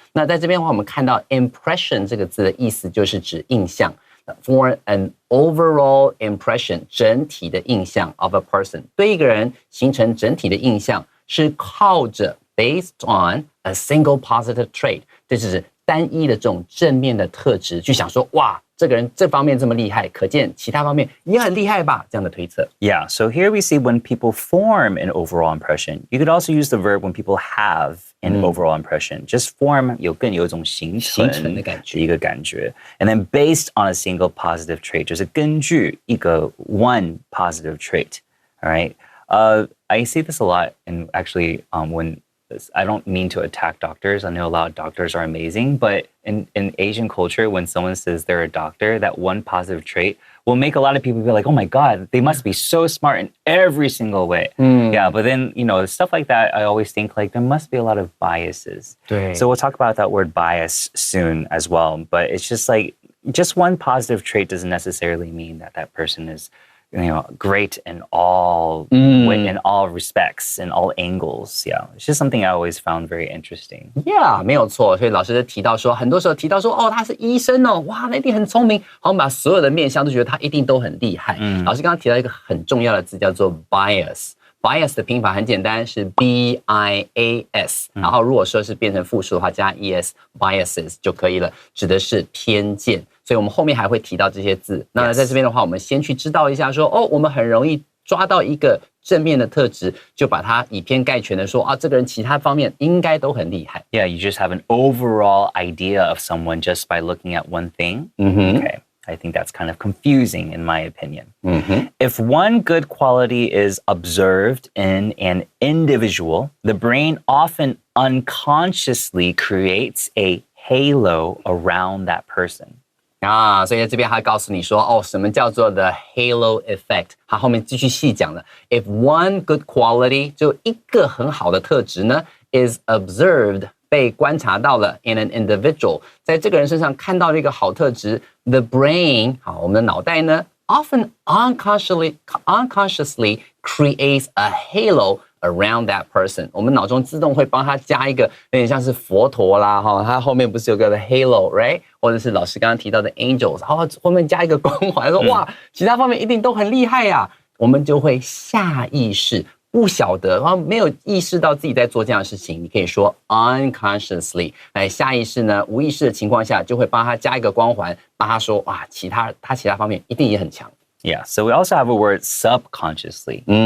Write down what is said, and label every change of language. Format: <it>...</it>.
<zh>那在这边的话，我们看到 impression 这个字的意思就是指印象 ，</zh> <en>form an overall impression</en> <zh>整体的印象</zh> <en>of a person，</en> <zh>对一个人形成整体的印象是靠着</zh> <en>based on a single positive trait，</en> <zh>这就是单一的这种正面的特质，去想说哇。这个人这方面这么厉害，可见其他方面也很厉害吧？这样的推测。</zh> <en>Yeah, so here we see when people form an overall impression. You could also use the verb when people have an overall impression. Just form</en> <zh>有一种形成的感觉，一个感觉。</zh> <en>And then based on a single positive trait，</en> <zh>就是根据一个</zh> <en>one positive trait. All right. I see this a lot, and actually, when I don't mean to attack doctors. I know a lot of doctors are amazing, but in Asian culture, when someone says they're a doctor, that one positive trait will make a lot of people be like, oh my God, they must be so smart in every single way. Yeah, but then, stuff like that, I always think like there must be a lot of biases.</en> <zh>对。</zh> <en>So we'll talk about that word bias soon as well. But it's just like, just one positive trait doesn't necessarily mean that that person is great in all respects, in all angles. Yeah, it's just something I always found very interesting.</en> <zh>Yeah, 没有错。所以老师就提到说，很多时候提到说，哦，他是医生哦，哇，那一定很聪明，好像把所有的面向都觉得他一定都很厉害。老师刚刚提到一个很重要的字，叫做 bias。Bias 的拼法很简单，是 B-I-A-S， 然后如果说是变成复数的话，加 es，biases 就可以了，指的是偏见。所以我们后面还会提到这些字。那在这边的话，我们先去知道一下说，哦，我们很容易抓到一个正面的特质，就把它以偏概全的说，啊，这个人其他方面应该都很厉害。</zh> <en>Yeah, you just have an overall idea of someone just by looking at one thing. Okay. I think that's kind of confusing in my opinion. If one good quality is observed in an individual, the brain often unconsciously creates a halo around that person.</en> <zh>啊，所以在这边他告诉你说，哦，什么叫做 the halo effect？他后面继续细讲了。</zh> <en>If one good quality</en> <zh>就一个很好的特质呢</zh> <en>is observed</en> <zh>被观察到了</zh> <en>in an individual，</en> <zh>在这个人身上看到了一个好特质 ，</zh> <en>the brain</en> <zh>好，我们的脑袋呢</zh> <en>often unconsciously creates a halo。 Around that person，</en> <zh>我们脑中自动会帮他加一个有点像是佛陀啦，它后面不是有个 halo，right？或者是老师刚刚提到的 angels， 后面加一个光环，说哇，其他方面一定都很厉害呀，我们就会下意识不晓得，然后没有意识到自己在做这样的事情，你可以说 unconsciously， 下意识呢，无意识的情况下就会帮他加一个光环，帮他说哇，其他方面一定也很强。</zh> <en>Yeah, so we also have a word subconsciously.</en>